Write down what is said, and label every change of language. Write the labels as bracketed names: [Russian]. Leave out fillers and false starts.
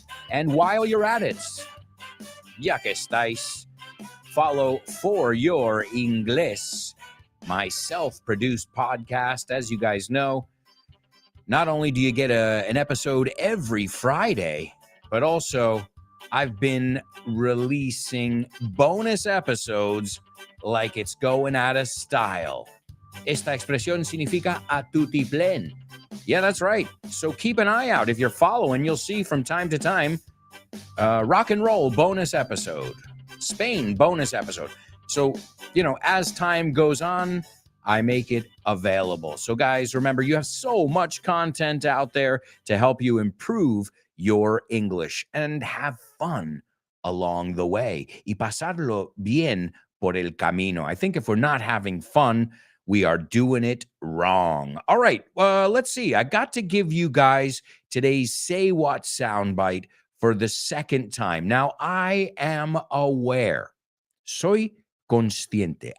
[English] And while you're at it, ya que estáis, follow For Your Inglés, my self-produced podcast. As you guys know, not only do you get an episode every Friday, but also I've been releasing bonus episodes like it's going out of style. [Spanish] Esta expresión significa a tutiplén. [English] Yeah, that's right. So keep an eye out. If you're following, you'll see from time to time rock and roll bonus episode, Spain bonus episode. So, as time goes on, I make it available. So guys, remember, you have so much content out there to help you improve your English and have fun along the way. [Spanish] Y pasarlo bien por el camino. [English] I think if we're not having fun, we are doing it wrong. All right, let's see. I got to give you guys today's Say What soundbite for the second time. Now, I am aware. Soy consciente.